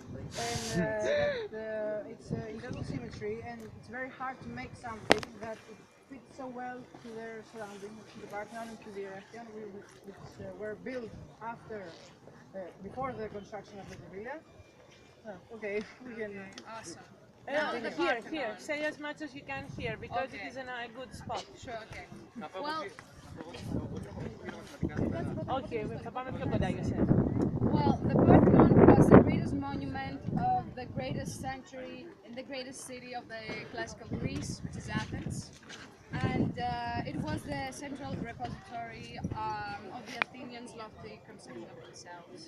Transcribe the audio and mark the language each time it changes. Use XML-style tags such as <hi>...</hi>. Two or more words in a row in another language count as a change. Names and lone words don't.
<en>and it's in total symmetry, and it's very hard to make something that it fits so well to their surroundings, to the Parthenon and to the Erechtheion, which were built after, before the construction of the Villa. Oh, okay, we can. Awesome. No, The here, Parthenon. say as much as you can here because Okay. it is in a good spot. Sure, okay. Well,</en> <el>Okay, θα πάμε πιο κοντά για σένα.</el> <en>well, the Parthenon was the greatest monument of the greatest century in the greatest city of the classical Greece, which is Athens. And it was the central repository of the Athenians' lofty conception of themselves.</en>